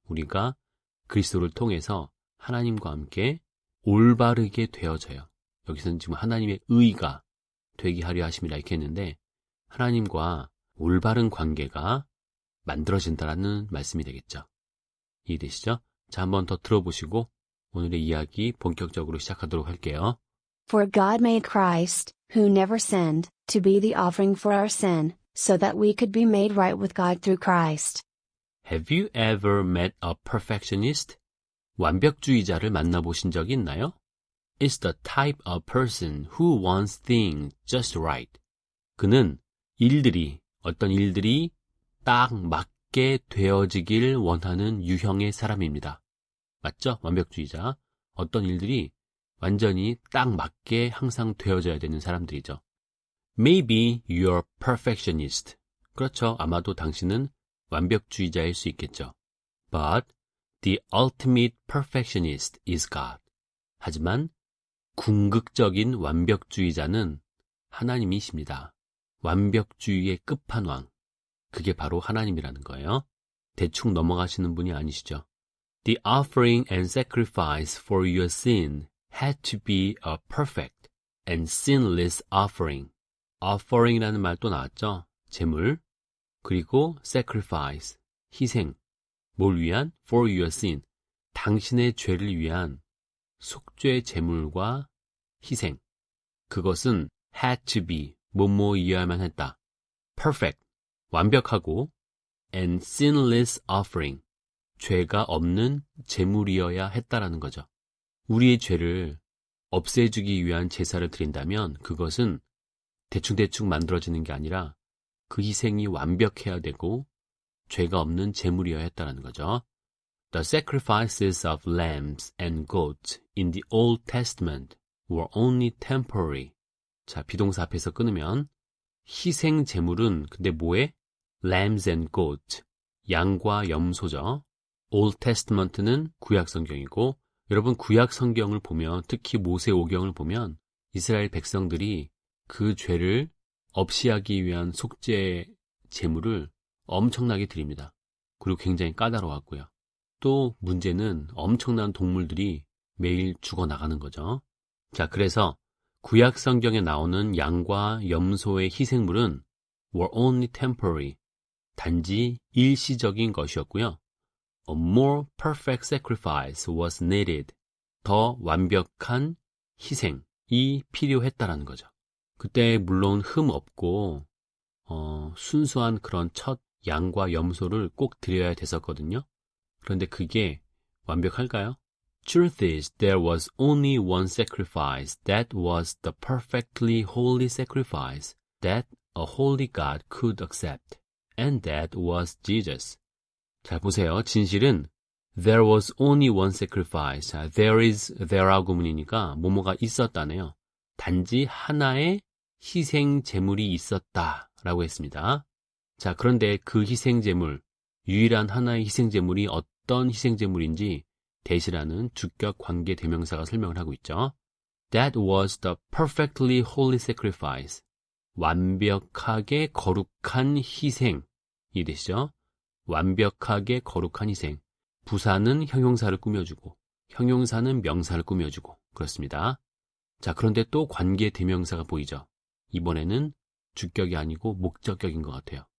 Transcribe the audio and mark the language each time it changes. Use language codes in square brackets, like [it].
[ko] 우리가 그리스도를 통해서 하나님과 함께 올바르게 되어져요. 여기서는 지금 하나님의 의가 되게 하려 하심이라 이렇게 했는데 하나님과 올바른 관계가 만들어진다라는 말씀이 되겠죠. 이해되시죠? 자, 한번 더 들어보시고 오늘의 이야기 본격적으로 시작하도록 할게요. [en] For God made Christ, who never sinned, to be the offering for our sin, so that we could be made right with God through Christ. Have you ever met a perfectionist? [ko] 완벽주의자를 만나보신 적이 있나요? [en] It's the type of person who wants things just right. [ko] 그는 어떤 일들이 딱 맞게 되어지길 원하는 유형의 사람입니다. 맞죠? 완벽주의자. 어떤 일들이 완전히 딱 맞게 항상 되어져야 되는 사람들이죠. [en] Maybe you're perfectionist. [ko] 그렇죠. 아마도 당신은 완벽주의자일 수 있겠죠. [en] But the ultimate perfectionist is God. [ko] 하지만 궁극적인 완벽주의자는 하나님이십니다. 완벽주의의 끝판왕. 그게 바로 하나님이라는 거예요. 대충 넘어가시는 분이 아니시죠. [en] The offering and sacrifice for your sin had to be a perfect and sinless offering. [ko] offering이라는 말 또 나왔죠. 제물. 그리고 sacrifice, 희생. 뭘 위한? [en] for your sin. [ko] 당신의 죄를 위한 속죄 제물과 희생. 그것은 [en] had to be, [ko] 뭐뭐이어야만 했다. perfect, 완벽하고 [en] and sinless offering, [ko] 죄가 없는 제물이어야 했다라는 거죠. 우리의 죄를 없애주기 위한 제사를 드린다면 그것은 대충대충 만들어지는 게 아니라 그 희생이 완벽해야 되고 죄가 없는 제물이어야 했다라는 거죠. [en] The sacrifices of lambs and goats in the Old Testament were only temporary. [ko] 자, 비동사 앞에서 끊으면 희생 제물은 근데 뭐에? [en] Lambs and goats. [ko] 양과 염소죠. Old Testament는 구약 성경이고 여러분 구약 성경을 보면 특히 모세오경을 보면 이스라엘 백성들이 그 죄를 없이 하기 위한 속죄 제물을 엄청나게 드립니다. 그리고 굉장히 까다로웠고요. 또 문제는 엄청난 동물들이 매일 죽어나가는 거죠. 자, 그래서 구약 성경에 나오는 양과 염소의 희생물은 [en] were only temporary, [ko] 단지 일시적인 것이었고요. [en] A more perfect sacrifice was needed. [ko] 더 완벽한 희생이 필요했다라는 거죠. 그때 물론 흠 없고 순수한 그런 첫 양과 염소를 꼭 드려야 됐었거든요. 그런데 그게 완벽할까요? [en] Truth is, there was only one sacrifice that was the perfectly holy sacrifice that a holy God could accept, and that was Jesus. [ko] 잘 보세요. 진실은 [en] there was only one sacrifice. [ko] there is there하고 구문이니까 뭐뭐가 있었다네요. 단지 하나의 희생 제물이 있었다라고 했습니다. 자, 그런데 그 희생 제물, 유일한 하나의 희생 제물이 어떤 희생 제물인지 대시라는 주격 관계 대명사가 설명을 하고 있죠. [en] That was the perfectly holy sacrifice. [ko] 완벽하게 거룩한 희생이 되시죠. 완벽하게 거룩한 희생. 부사는 형용사를 꾸며주고 형용사는 명사를 꾸며주고 그렇습니다. 자, 그런데 또 관계 대명사가 보이죠. 이번에는 주격이 아니고 목적격인 것 같아요.